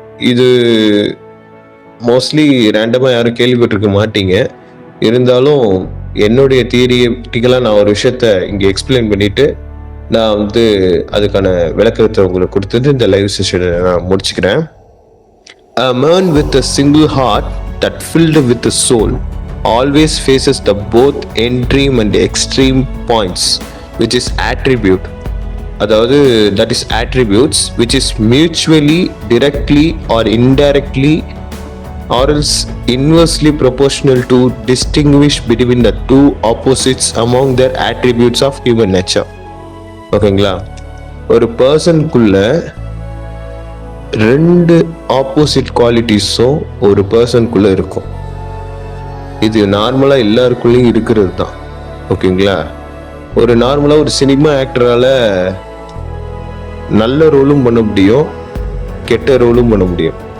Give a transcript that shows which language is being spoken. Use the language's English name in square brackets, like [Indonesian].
[Tamil] இது மோஸ்ட்லி ரேண்டமாக யாரும் கேள்விப்பட்டிருக்க மாட்டீங்க. இருந்தாலும் என்னுடைய தியரிட்டிக்கலாக நான் ஒரு விஷயத்த இங்கே எக்ஸ்பிளைன் பண்ணிட்டு நான் அதுக்கான விளக்கத்தை உங்களுக்கு கொடுத்துட்டு இந்த லைவ் செஷனை நான் முடிச்சுக்கிறேன். [English] A man with a single heart that filled with a soul always faces the both extreme and extreme points, which is attribute. [Tamil] அதாவது [English] that is attributes which is mutually, directly or indirectly or else inversely proportional to distinguish between the two opposites among their attributes of human nature. [Tamil] ஓகேங்களா? ஒரு பர்சனுக்குள்ள ரெண்டு opposite குவாலிட்டிஸும் ஒரு பர்சனுக்குள்ள இருக்கும். இது நார்மலா எல்லாருக்குள்ளேயும் இருக்கிறது தான். ஓகேங்களா? ஒரு நார்மலா ஒரு சினிமா ஆக்டரால நல்ல ரோலும் பண்ண முடியும், கெட்ட ரோலும் பண்ண முடியும்.